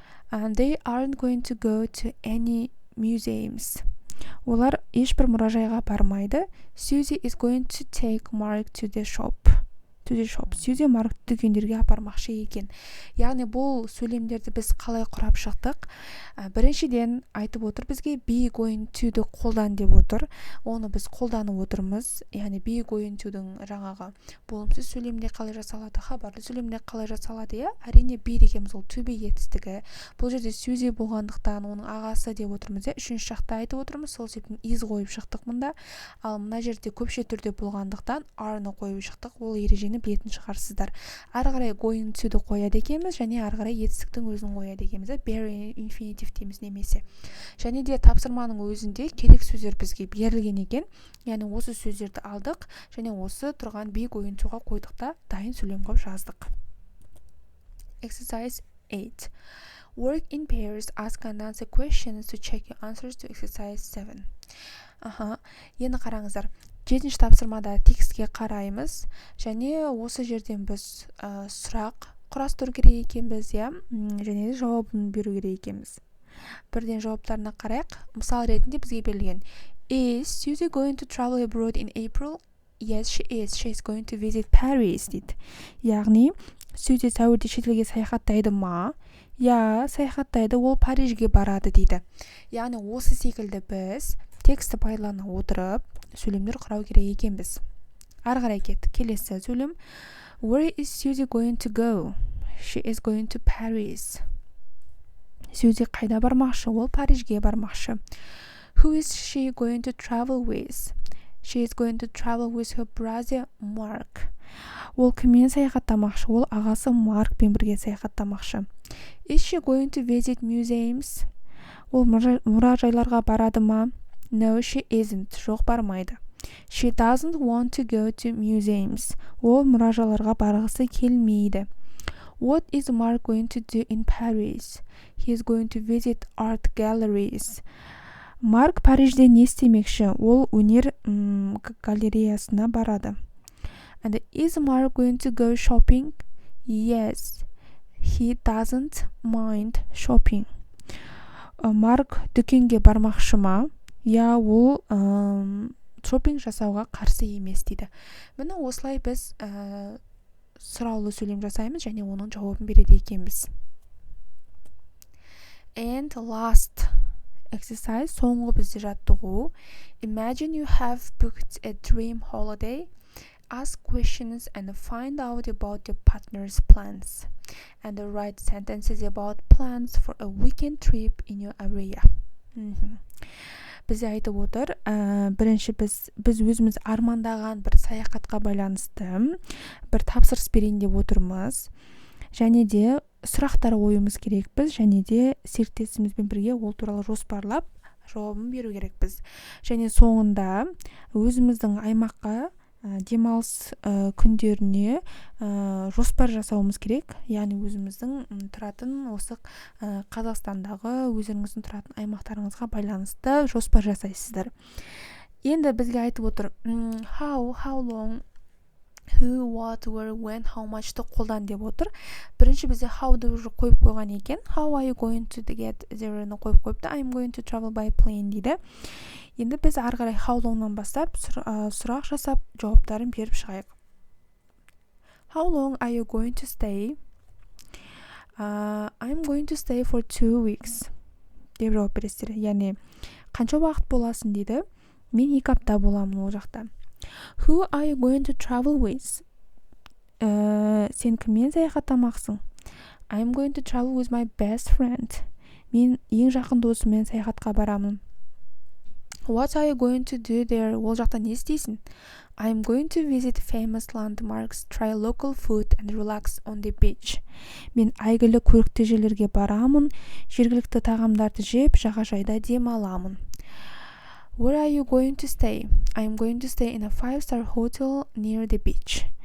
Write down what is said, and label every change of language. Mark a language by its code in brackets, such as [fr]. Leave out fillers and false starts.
[en] And they aren't going to go to any museums. [kk] Олар ешбір мұражайға бармайды. [en] Susie is going to take Mark to the shop. [kk] Susie Маркты дүкендерге апармақшы екен. Яғни бұл сөйлемдерді біз қалай құрап шықтық? Біріншіден айтып отыр бізге be going to-ді қолдан деп отыр. Оны біз қолданып отырмыз. Яғни be going to-дің жаңағы болымсыз сөйлемде қалай жасалады, хабарлы сөйлемде қалай жасалады, әрине be дегеніміз ол to be етістігі. Бұл жерде Susie болғандықтан оның ағасы деп отырмыз, үшінші жақта айтып отырмыз, сол себептен is қойып шықтық мұнда. Ал мына жерде көпше түрде болғандықтан are-ны қойып шықтық. Ол ережені білетін шығарсыздар. Ары қарай going to-ді қояды екенбіз және ары қарай етістіктің өзін қояды екенбіз. Be infinitive дейміз немесе. Және де тапсырманың өзінде керек сөздер бізге берілген екен. Яғни осы сөздерді алдық және осы тұрған be going to-ға қойдық та дайын сөйлем қылып жаздық. [en] Exercise 8. Work in pairs, ask and answer questions to check your answers to exercise 7. [kk] Енді қараңыздар. 7-ші тапсырмада текстке қараймыз және осы жерден біз сұрақ құрастыру керек екенбіз, және де жауабын беру керек екенбіз. Бірден жауаптарына қарайық. Мысал ретінде бізге берілген. [en] Is Susie going to travel abroad in April? Yes, she is. She is going to visit Paris, дейді. [kk] Яғни, Susie сәуірде шетелге саяхаттайды ма? Саяхаттайды, ол Парижге барады, дейді. Яғни, осы секілді біз тексті пайдалана отырып сөйлемдер құрау керек екенбіз. Ары қарай кеттік. Келесі сөйлем. [en] Where is Susie going to go? She is going to Paris. [kk] Susie қайда бармақшы? Ол Парижге бармақшы. [en] Who is she going to travel with? She is going to travel with her brother Mark. [kk] Ол кіммен саяхаттамақшы? Ол ағасы Маркпен бірге саяхаттамақшы. [en] Is she going to visit museums? [kk] Ол мұражайларға барады ма? [en] No, she isn't. [kk] Жоқ, бармайды. [en] She doesn't want to go to museums. [kk] Ол мұражайларға барғысы келмейді. [en] What is Mark going to do in Paris? He is going to visit art galleries. [kk] Марк Парижде не істемекші? Ол өнер галереясына барады. [en] And is Mark going to go shopping? Yes, he doesn't mind shopping. [kk] Марк дүкенге бармақшы ма? Я, ол шопинг жасауға қарсы емес дейді. Міне осылай біз сұраулы сөйлем жасаймыз және оның жауабын береді екенбіз. [en] And last exercise, [kk] соңғы бізде жаттығу. [en] Imagine you have booked a dream holiday. Ask questions and find out about your partner's plans. And write sentences about plans for a weekend trip in your area. [kk] Бізде айтып отыр, бірінші біз өзіміз армандаған бір саяхатқа байланысты бір тапсырыс берейін деп отырмыз. Және де сұрақтар қоюымыз керекпіз, және де серіктесімізбен бірге ол туралы жоспарлап жауабын беру керекпіз. Және соңында өзіміздің аймаққа демалыс күндеріне жоспар жасауымыз керек. Яғни өзіміздің тұратын осы Қазақстандағы өздеріңіздің тұратын аймақтарыңызға байланысты жоспар жасайсыздар. Енді бізге айтып отыр, how long, who, what, where, when, how much-ты қолдан деп отыр. Бірінші бізде how-ды уже қойып қойған екен. [en] How are you going to get there-ны [kk] қойып қойыпты. [en] I'm going to travel by plane дейді. [kk] Енді біз ары қарай how long-нан бастап сұрақ жасап жауаптарын беріп шығайық. [en] How long are you going to stay? I'm going to stay for 2 weeks. [kk] деп жауап бересіздер. Яғни қанша уақыт боласың дейді. Мен 2 апта боламын ол жақта. [en] Who are you going to travel with? [kk] Сен кіммен саяхаттамақсың? [en] I'm going to travel with my best friend. [kk] Мен ең жақын досыммен саяхатқа барамын. [en] What are you going to do there? [kk] Ол жақта не істейсің? [en] I'm going to visit famous landmarks, try local food and relax on the beach. [kk] Мен әйгілі көрікті жерлерге барамын, жергілікті тағамдарды жеп, жағажайда демаламын. [en] Where are you going to stay? I'm going to stay in a 5-star hotel near the beach.